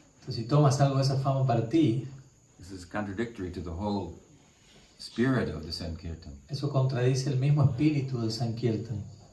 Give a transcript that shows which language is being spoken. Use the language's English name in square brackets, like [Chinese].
[Spanish] Entonces, si tomas algo de esa fama para ti, [English] this is contradictory to the whole spirit of the Sankirtan. [Spanish] eso contradice el mismo espíritu del Sankirtan.